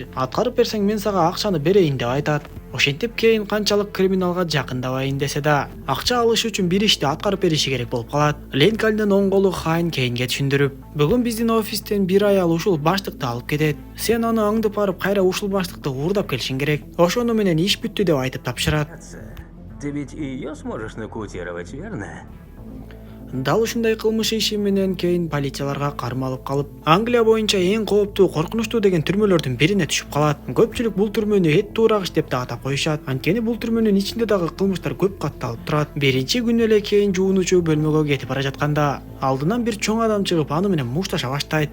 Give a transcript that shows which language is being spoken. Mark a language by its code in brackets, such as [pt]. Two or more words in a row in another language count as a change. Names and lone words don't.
[ky] Аткарып берсең мен сага акчаны берейин деп айтат. Ошентип Кейн канчалык криминалга жакындабайын десе да, акча алыш үчүн бир ишти аткарып бериши керек болуп калат. Линкольндун оң колу Хайн Кейнге түшүндүрүп, бүгүн биздин офистен бир аял ушул баштыкты алып кетет. Сен аны аңдып барып кайра ушул баштыкты уурдап келишиң керек. Ошону менен иш бүттү деп айтып тапшырат. [ru] Ты ведь и ее сможешь нокаутировать, верно? [ky] Дал ушундай кылмыш иши менен Кейн полицияларга кармалып калып, Англия боюнча эң кооптуу, коркунучтуу деген түрмөлөрдүн бирине түшүп калат. Көпчүлүк бул түрмөнү эт туурагыч деп да атап коюшат. Анткени бул түрмөнүн ичинде дагы кылмыштар көп катталып турат. Биринчи күнү эле Кейн жуунуучу бөлмөгө кетип бара жатканда, алдынан бир чоң адам чыгып аны менен мушташа баштайт.